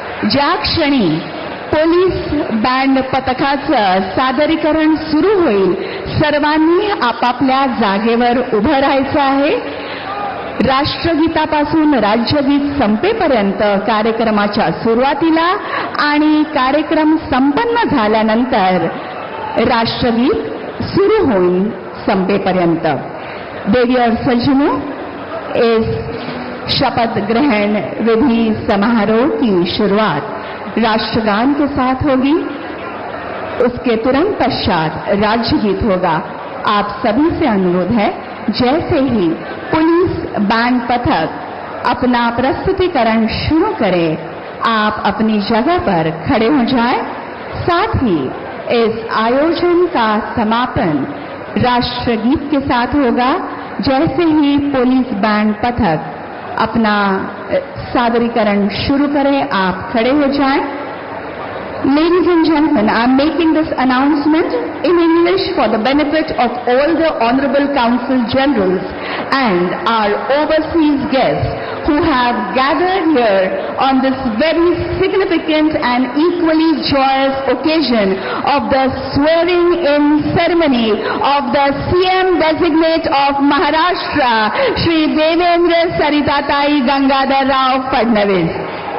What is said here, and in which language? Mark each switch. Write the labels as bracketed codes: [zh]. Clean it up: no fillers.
[mr] ज्या क्षणी police band पथकाचं सादरीकरण सुरू होईल सर्वांनी आपापल्या जागेवर उभं राहायचं आहे. राष्ट्रगीतापासून राज्यगीत संपेपर्यंत कार्यक्रमाच्या सुरुवातीला आणि कार्यक्रम संपन्न झाल्यानंतर राष्ट्रगीत सुरू होईल संपेपर्यंत. [hi] देवी और सज्जनों, इस शपथ ग्रहण विधि समारोह की शुरुआत राष्ट्रगान के साथ होगी. उसके तुरंत पश्चात राज्यगीत होगा. आप सभी से अनुरोध है, जैसे ही पुलिस बैंड पथक अपना प्रस्तुतिकरण शुरू करे आप अपनी जगह पर खड़े हो जाएं. साथ ही इस आयोजन का समापन राष्ट्रगीत के साथ होगा. जैसे ही पुलिस बैंड पथक अपना सादरीकरण शुरू करे आप खड़े हो जाएं. [en] Ladies and gentlemen, I am making this announcement in English for the benefit of all the Honorable Consul Generals and our overseas guests who have gathered here on this very significant and equally joyous occasion of the swearing-in ceremony of the CM designate of Maharashtra, Shri Devendra Saritatai Gangadhar Rao Fadnavis.